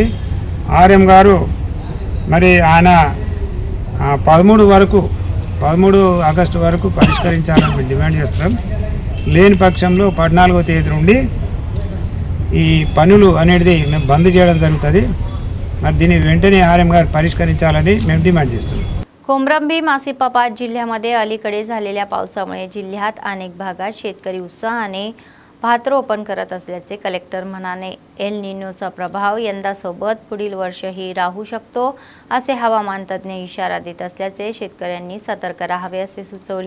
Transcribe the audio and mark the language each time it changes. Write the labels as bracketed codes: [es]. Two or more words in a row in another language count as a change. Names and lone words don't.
[te] RM గారు మరి ఆయన 13 ఆగస్టు వరకు పరిష్కరించాలని మేము డిమాండ్ చేస్తున్నాం. లేని పక్షంలో 14వ తేదీ నుండి ఈ పనులు అనేది మేము బంద్ చేయడం జరుగుతుంది. మరి దీన్ని వెంటనే RM గారు పరిష్కరించాలని మేము डिमांड చేస్తున్నాం. [mr] कोमरंभीम आसिफाबाद जिल्ह्यामध्ये अलीकडे झालेल्या पावसामुळे जिल्ह्यात अनेक भागात शेतकरी उत्साहाने भातरोपण करत असल्याचे कलेक्टर म्हणाले. एल निनोचा प्रभाव यंदासोबत पुढील वर्षही राहू शकतो असे हवामान तज्ज्ञ इशारा देत असल्याचे शेतकऱ्यांनी सतर्क राहावे असे सुचवले.